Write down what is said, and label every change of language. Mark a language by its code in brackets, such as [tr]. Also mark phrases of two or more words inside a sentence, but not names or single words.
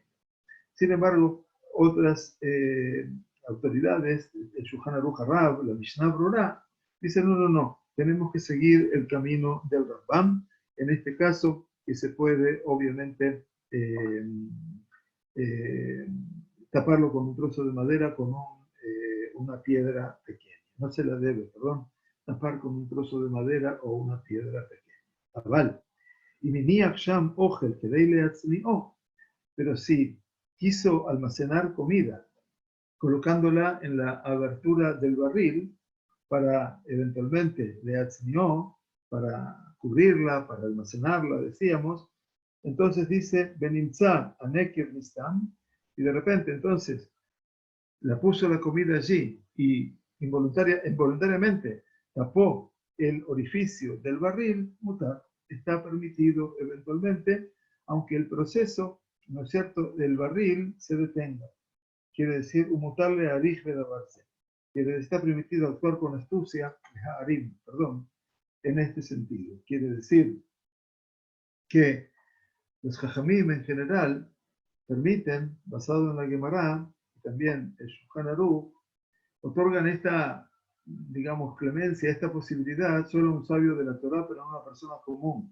[es] Sin embargo, otras autoridades, el Shulchan Aruch Harav, la Mishnah Brurá, dicen no, tenemos que seguir el camino del Rambam, en este caso que se puede obviamente taparlo con un trozo de madera, con una piedra pequeña. No se la debe, tapar con un trozo de madera o una piedra pequeña. Aval. [he] Y מניח שם אוכל כדי להצניעו. [es] Pero si quiso almacenar comida, colocándola en la abertura del barril para eventualmente leatzni'o, para cubrirla, para almacenarla, decíamos, entonces dice [he] ונמצא הנקב נסתם, [es] y de repente entonces la puso la comida allí y involuntariamente tapó el orificio del barril, mutar, está permitido eventualmente, aunque el proceso, ¿no es cierto?, del barril se detenga. Quiere decir, [he] ומותר להערים בדבר זה. [es] Quiere decir, está permitido actuar con astucia, en este sentido. Quiere decir que los jajamim en general permiten, basado en la Gemara, y también el Shulchan Aruch, otorgan esta, digamos, clemencia, esta posibilidad solo a un sabio de la Torá, pero no a una persona común.